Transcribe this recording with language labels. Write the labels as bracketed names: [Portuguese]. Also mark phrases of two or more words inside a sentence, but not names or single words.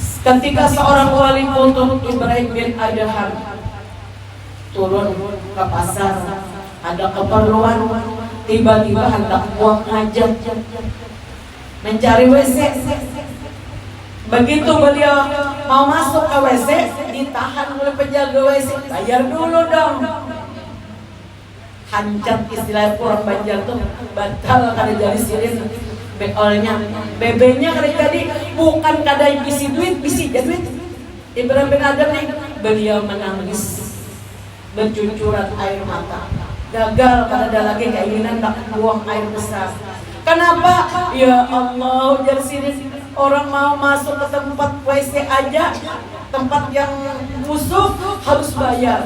[Indonesian] Ketika seorang wali kutub Ibrahim bin Adham turun ke pasar, ada keperluan, tiba-tiba hendak buang hajat, mencari WC. Begitu beliau mau masuk ke WC, ditahan oleh penjaga WC. Bayar dulu dong. [Banjar] Hancat istilah orang Banjar tuh, batal kada jadi sirin olehnya. BB-nya kada jadi, bukan kada bisi duit, bisi duit. [Indonesian] Ibrahim bin Adham nih, beliau menangis bercucuran air mata. [Banjar] Gagal, kada ada lagi keinginan nak buang air besar. [Indonesian] Kenapa? Ya Allah, jadi sini orang mau masuk ke tempat WC aja, tempat yang busuk harus bayar.